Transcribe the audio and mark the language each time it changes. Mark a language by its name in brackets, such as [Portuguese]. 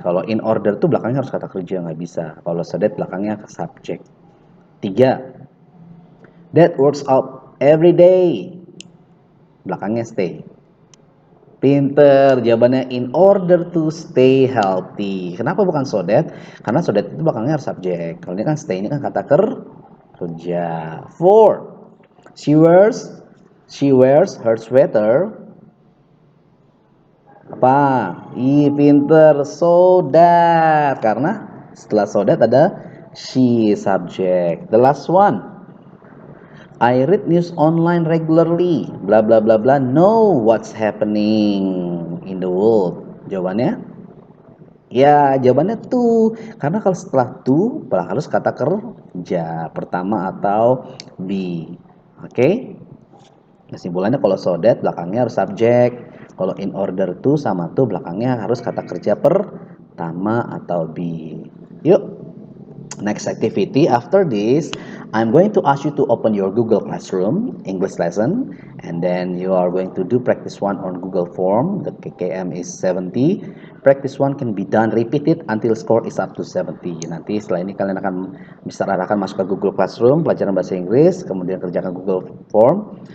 [Indonesian] Kalau in order tuh belakangnya harus kata kerja, nggak bisa. Kalau so that belakangnya subject. [English] 3. That works out every day. [Indonesian] Belakangnya [English] stay. [Indonesian] Pinter, jawabannya [English] in order to stay healthy. [Indonesian] Kenapa bukan so that? Karena so that itu belakangnya harus subjek. Kalau ini kan stay, ini kan kata kerja. [English] 4. She wears her sweater. [Indonesian] Apa? Pinter, so that. Karena setelah so that ada she subject. [English] The last one. I read news online regularly. Bla bla bla bla. Know what's happening in the world. [Indonesian] Jawabannya? Ya, jawabannya tuh. Karena kalau setelah tuh, harus kata kerja pertama atau be. Oke? Kesimpulannya kalau so that belakangnya harus subjek. Kalau in order to sama to belakangnya harus kata kerja pertama atau be. Yuk. [English] Next activity after this, I'm going to ask you to open your Google Classroom English lesson, and then you are going to do practice one on Google Form. The KKM is 70. Practice one can be done repeated until score is up to 70. [Indonesian] Nanti setelah ini kalian akan bisa arahkan masuk ke Google Classroom, pelajaran bahasa Inggris, kemudian kerjakan Google Form.